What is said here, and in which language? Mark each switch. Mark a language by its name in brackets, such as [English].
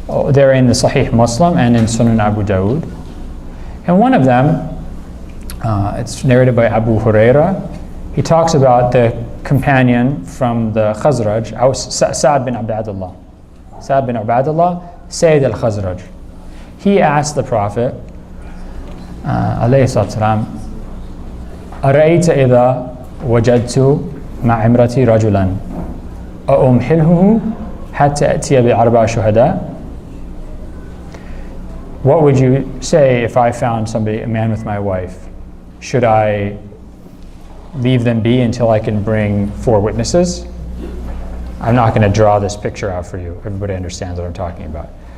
[English] They're in the Sahih Muslim and in Sunan Abu Dawud. And one of them, it's narrated by Abu Huraira. He talks about the companion from the Khazraj, Sa'ad bin Abdullah. Sa'ad bin Abdullah, Sayyid al-Khazraj. He asked the Prophet, alayhi salam, [Arabic] أرأيت إذا وجدت مع امرتي رجلا أأمحله حتى أتي بأربع شهداء? [English] What would you say if I found a man with my wife? Should I leave them be until I can bring 4 witnesses? I'm not going to draw this picture out for you. Everybody understands what I'm talking about.